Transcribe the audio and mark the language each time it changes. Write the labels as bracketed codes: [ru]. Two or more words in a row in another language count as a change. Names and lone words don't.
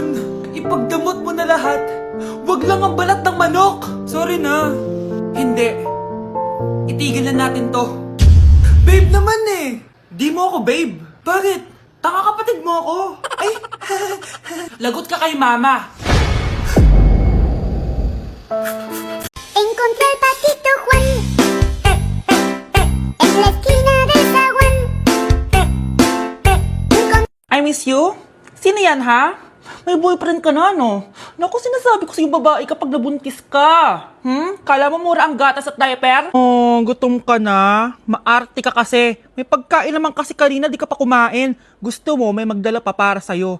[tl] Ipagdamot mo na lahat. Wag lang ang balat ng manok. Sorry na. Hindi. Itigil na natin to. Babe naman eh. Di mo ako babe. Bakit? Taka kapatid mo ako. Ay, lagot ka kay mama. [es] Encontré al patito Juan en la esquina del zaguán. [en] I miss you? [tl] Sino yan, ha? May boyfriend ka na, no? Naku, sinasabi ko sa'yo babae kapag nabuntis ka. Kala mo mura ang gatas at diaper? Oh, gutom ka na. Maarte ka kasi. May pagkain naman kasi kanina, di ka pa kumain. Gusto mo, may magdala pa para sa'yo.